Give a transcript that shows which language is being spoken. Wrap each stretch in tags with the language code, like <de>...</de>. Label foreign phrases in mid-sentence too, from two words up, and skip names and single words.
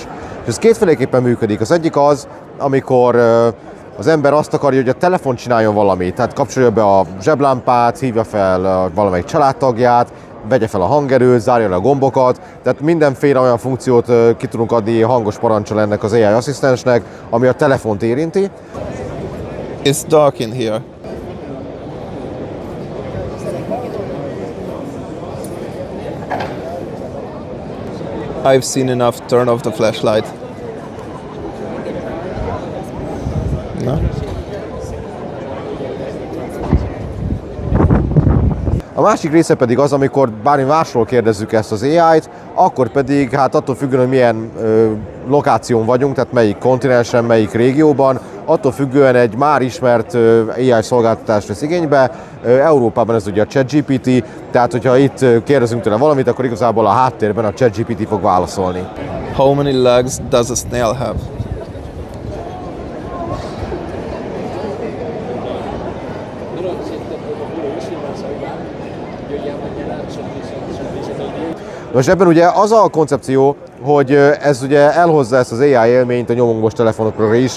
<hu>És ez kétféleképpen működik. Az egyik az, amikor az ember azt akarja, hogy a telefon csináljon valamit, tehát kapcsolja be a zseblámpát, hívja fel valamelyik családtagját, vegye fel a hangerőt, zárja le a gombokat, tehát mindenféle olyan funkciót ki tudunk adni hangos parancsal ennek az AI asszisztensnek, ami a telefont érinti.</hu> <en>It's dark in here. I've seen enough. Turn off the flashlight. No?</en> <hu>A másik része pedig az, amikor bármi másról kérdezzük ezt az AI-t, akkor pedig hát attól függően, hogy milyen lokáción vagyunk, tehát melyik kontinensen, melyik régióban, attól függően egy már ismert AI szolgáltatást vesz igénybe. Európában ez ugye a ChatGPT, tehát hogyha itt kérdezünk tőle valamit, akkor igazából a háttérben a ChatGPT fog válaszolni.</hu> <en>How many legs does a snail have?</en> <hu>Most ebben ugye az a koncepció, hogy ez ugye elhozza ezt az AI élményt a nyomógombos telefonokra is</hu>